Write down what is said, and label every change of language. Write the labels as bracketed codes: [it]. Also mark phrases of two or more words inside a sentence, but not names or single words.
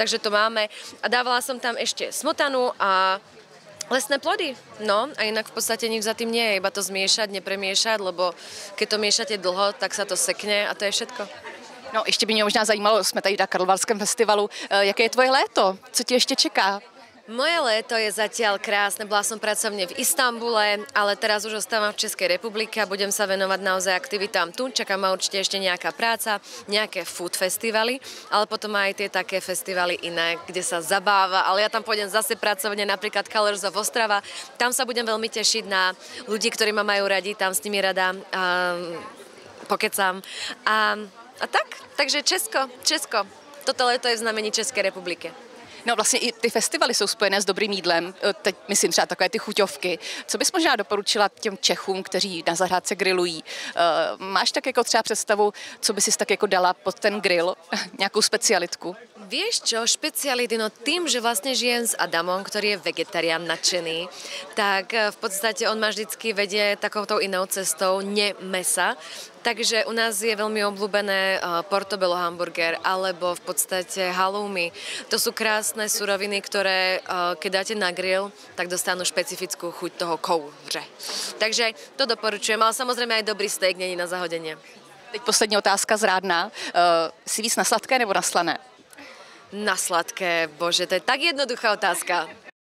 [sk] Takže to máme a dávala som tam ešte smotanu a lesné plody. No a inak v podstate nič za tým nie je, iba to zmiešať, nepremiešať, lebo keď to miešate dlho, tak sa to sekne a to je všetko. [cs] No ještě by mě možná zajímalo, jsme tady na Karlovarském festivalu, jaké je tvoje léto? Co ti ještě čeká? [sk] Moje léto je zatiaľ krásne. Bola som pracovne v Istanbule, ale teraz už ostávam v Českej republike a budem sa venovať naozaj aktivitám tu. Čaká ma určite ešte nejaká práca, nejaké food festivaly, ale potom aj tie také festivaly iné, kde sa zabáva. Ale ja tam pôjdem zase pracovne, napríklad Colors of Ostrava. Tam sa budem veľmi tešiť na ľudí, ktorí ma majú radi, tam s nimi rada pokecám. A tak, takže Česko. Toto léto je v znamení Českej republiky. [cs] No vlastně i ty festivaly jsou spojené s dobrým jídlem, teď myslím třeba takové ty chuťovky. Co bys možná doporučila těm Čechům, kteří na zahrádce grillují? Máš tak jako třeba představu, co by si tak jako dala pod ten grill, nějakou specialitku? [sk] Vieš čo, špeciality, no tým, že vlastne žijem s Adamom, ktorý je vegetarián nadšený, tak v podstate on ma vždycky vedie takouto inou cestou, ne mesa. Takže u nás je veľmi obľúbené portobello hamburger alebo v podstate halloumi. To sú krásne suroviny, ktoré keď dáte na grill, tak dostanú špecifickú chuť toho kouře. Takže to doporučujem, ale samozrejme aj dobrý steak není na zahodenie. [cs] Teď poslední otázka zrádná. Jsi víc na sladké nebo na slané? [sk] Na sladké, bože, to je tak jednoduchá otázka.